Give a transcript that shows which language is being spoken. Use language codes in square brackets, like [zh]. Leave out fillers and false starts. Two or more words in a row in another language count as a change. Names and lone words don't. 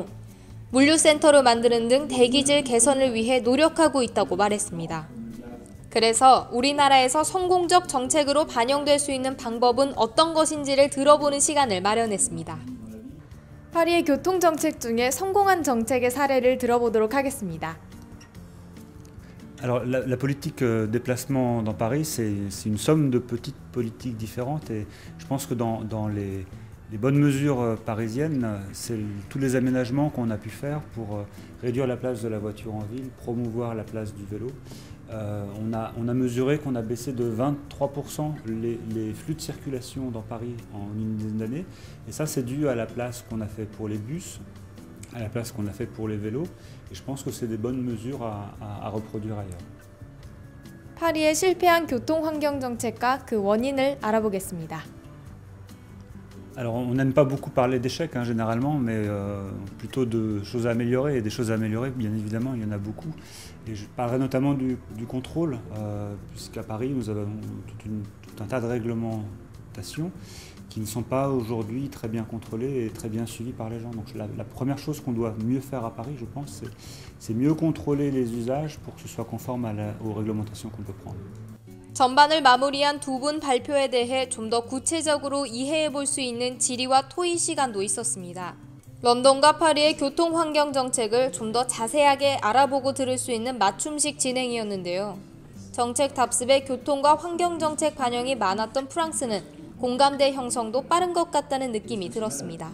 [ko] 물류센터를 만드는 등 대기질 개선을 위해 노력하고 있다고 말했습니다. 그래서 우리나라에서 성공적 정책으로 반영될 수 있는 방법은 어떤 것인지를 들어보는 시간을 마련했습니다. 파리의 교통정책 중에 성공한 정책의 사례를 들어보도록 하겠습니다. [fr] Alors la politique déplacement dans Paris, c'est une somme de petites politiques différentes et je pense que dans les bonnes mesures parisiennes, c'est tous les aménagements qu'on a pu faire pour réduire la place de la voiture en ville, promouvoir la place du vélo. On a mesuré qu'on a baissé de 23% les flux de circulation dans Paris en une dizaine d'années et ça c'est dû à la place qu'on a fait pour les bus, à la place qu'on a fait pour les vélos et je pense que c'est des bonnes mesures à reproduire ailleurs. [ko] 파리의 실패한 교통 환경 정책과 그 원인을 알아보겠습니다. [fr] Alors on n'aime pas beaucoup parler d'échecs généralement, mais plutôt de choses à améliorer. Et des choses à améliorer, bien évidemment, il y en a beaucoup. Et je parlerai notamment du contrôle, puisqu'à Paris, nous avons tout un tas de réglementations qui ne sont pas aujourd'hui très bien contrôlées et très bien suivies par les gens. Donc la première chose qu'on doit mieux faire à Paris, je pense, c'est mieux contrôler les usages pour que ce soit conforme aux réglementations qu'on peut prendre. [ko] 전반을 마무리한 두 분 발표에 대해 좀 더 구체적으로 이해해 볼 수 있는 질의와 토의 시간도 있었습니다. 런던과 파리의 교통 환경 정책을 좀 더 자세하게 알아보고 들을 수 있는 맞춤식 진행이었는데요. 정책 답습에 교통과 환경 정책 반영이 많았던 프랑스는 공감대 형성도 빠른 것 같다는 느낌이 들었습니다.